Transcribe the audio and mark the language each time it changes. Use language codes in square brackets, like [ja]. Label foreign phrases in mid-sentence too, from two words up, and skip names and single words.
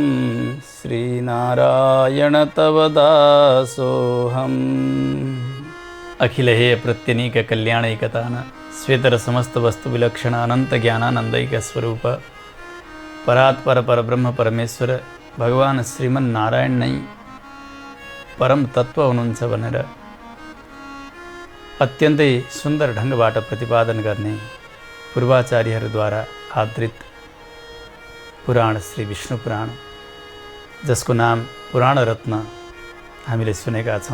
[sa] श्रीनारायण तव दासोऽहम्। अखिल हे प्रत्यनीक कल्याणैकतान श्वेतर समस्त वस्तु विलक्षण अनंत ज्ञानानंदैक स्वरूप परात्पर परब्रह्म परमेश्वर भगवान श्रीमन्नारायण [ne] नै परम तत्व हुनुहुन्छ भनेर अत्यन्तै सुन्दर ढङ्गबाट प्रतिपादन गर्ने पूर्वाचार्यहरूद्वारा आदृत पुराण श्री विष्णु पुराण, जसको नाम पुराण रत्न हामीले सुनेका छौँ।